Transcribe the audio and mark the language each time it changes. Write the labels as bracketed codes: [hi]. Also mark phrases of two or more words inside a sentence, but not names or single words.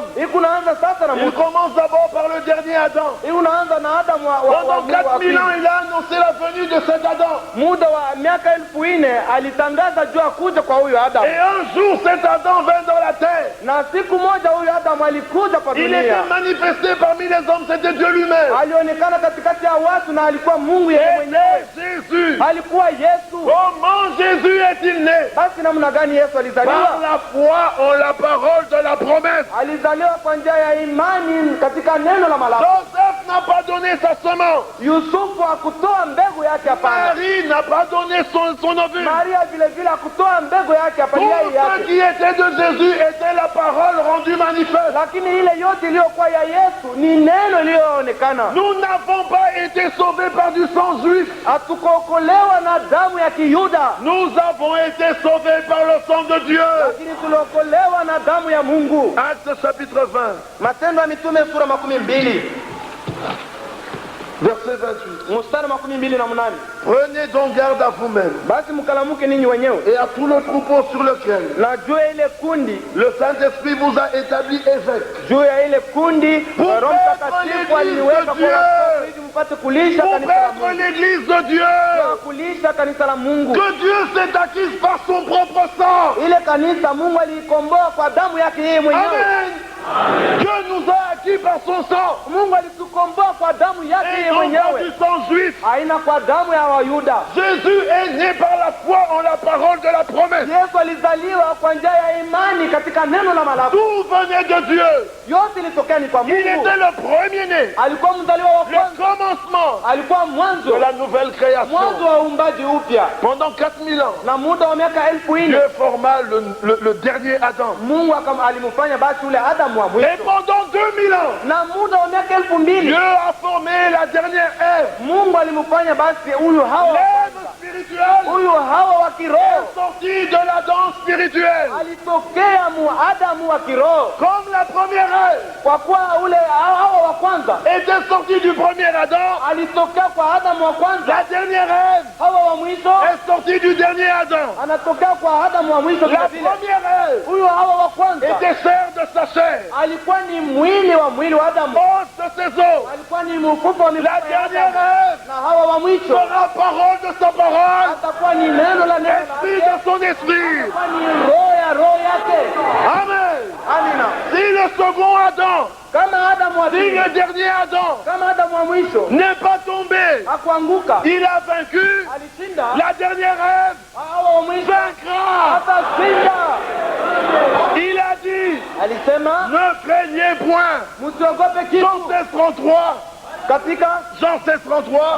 [sw] hii kunaanza sasa na [fr] Il [sw] mtu. [fr] commence d'abord par le dernier Adam. [sw] Hii unaanza na Adamu wa [fr] Pendant [sw] Mungu wa [fr] 4000 [sw] pili. [fr] ans, il a annoncé la venue de cet Adam. [sw] Muda wa miaka 1400 alitangaza juu ya kuja kwa huyu Adamu, [fr] Et un jour, cet Adam vint dans la terre. [sw] na siku moja huyu Adamu alikuja kwa [fr] Il [sw] dunia. [fr] était manifesté parmi les hommes, c'était Dieu lui-même. [sw] Alionekana katikati ya watu na alikuwa Mungu yeye [fr] Et [sw] mwenyewe, [fr] Jésus. [sw] alikuwa Yesu. [fr] Comment Jésus est-il né? [sw] Basi namna gani Yesu [fr] Par [sw] alizaliwa? [fr] la foi en la parole de la promesse. [sw] Alizaliwa kwa njia ya imani katika neno la malaki. [fr] Joseph n'a pas donné sa semence. [sw] Yusufu hakutoa mbegu yake, hapana. [fr] Marie n'a pas donné son ovule. [sw] Maria vile vile hakutoa mbegu yake, hapana, [fr] Tout [sw] yai [fr] ce [sw] yake. [fr] qui était de Jésus était la parole rendue manifeste. [sw] Lakini ile yote iliyokuwa ya Yesu ni neno iliyoonekana. [fr] Nous n'avons pas été sauvés par du sang juif. [sw] Hatukuokolewa na damu ya Kiyuda, [fr] Nous avons été sauvés par le sang de Dieu. [sw] lakini tuliokolewa na damu ya Mungu. [fr] Actes chapitre 20, [sw] Matendo ya Mitume sura 12 [fr] verset 28. [sw] mstari 28. [fr] Prenez donc garde à vous-même [sw] Basi mkalamuke ninyi wenyewe [fr] et à tout le troupeau sur lequel [sw] na juu ya ile kundi, [fr] le Saint-Esprit vous a établi évêque. [sw] juu ya ile kundi Roho Mtakatifu aliniweka kwa watoto ili mpate kulisha [fr] Pour [sw] kanisa la [fr] être [sw] Mungu, [fr] l'église de Dieu [sw] kwa kulisha kanisa la Mungu. [fr] que Dieu s'est acquise par son propre sang. [sw] Ile kanisa Mungu aliikomboa kwa damu yake yeye mwenyewe. [fr] Amen. Dieu nous a acquis par son sang. [sw] Mungu alitukomboa kwa damu yake [fr] Et [sw] yeye [fr] non pas [sw] mwenyewe, [fr] du sang juif. [sw] haina kwa damu ya Wayuda. [fr] Jésus est né par la foi en la parole de la promesse. [sw] Yesu alizaliwa kwa njia ya imani katika neno la malaki. [fr] Tout venait de Dieu. [sw] Yote ilitokea ni kwa [fr] Il [sw] Mungu. [fr] était le premier-né, [sw] Alikuwa mzaliwa wa [fr] le [sw] kwanza, [fr] commencement [sw] alikuwa [fr] de [sw] mwanzo [fr] la nouvelle création. [sw] mwanzo wa uumbaji upya. [fr] Pendant 4000 ans, [sw] Na muda wa miaka 1400 [fr] Dieu forma le dernier Adam. [sw] Mungu alimfanya basi ule Adamu wa [fr] Et [sw] mwisho. [fr] pendant 2000 ans, [sw] Na muda wa miaka 2000 [fr] Dieu a formé la dernière Ève. [sw] Mungu alimfanya basi huyu [fr] L'Ève spirituelle [sw] Hawa wa kiroho, [fr] sortie de l'Adam spirituel. [sw] alitokea Adamu wa kiroho, [fr] Comme la première Ève [sw] kwa kuwa ule Hawa wa kwanza [fr] était sortie du premier Adam, [sw] alitokea kwa Adamu wa kwanza. [fr] la dernière Ève [sw] Hawa wa mwisho [fr] est sortie du dernier Adam. [sw] anatokea kwa Adamu wa mwisho. [fr] La [sw] Vile vile [fr] première Ève [sw] huyu Hawa wa kwanza [fr] était chair de sa chair, [sw] alikuwa ni mwili wa Adamu, [fr] os de ses os. [sw] alikuwa ni mfupa wa [fr] La [sw] mifupa ya [fr] dernière [sw] Adamu. [fr] Ève [sw] Na Hawa wa mwisho [fr] sera parole de sa parole, [sw] atakuwa ni neno la [fr] esprit [sw] lake, [fr] de son esprit. [sw] atakuwa ni roho yake. [fr] Amen. [sw] Amina. [fr] Si le second Adam, [sw] Kama Adamu wa [fr] si [sw] pili, [fr] le dernier Adam [sw] kama Adamu wa mwisho [fr] n'est pas tombé, [sw] hakuanguka, [fr] il a vaincu, [sw] alishinda, [fr] la dernière Ève [sw] Hawa wa mwisho [fr] vaincra. [sw] atashinda. [fr] Il a dit, [sw] Alisema [fr] ne craignez point. [sw] msiogope kitu. [fr] Jean 16:33, [sw] Katika [fr] Jean 16:33,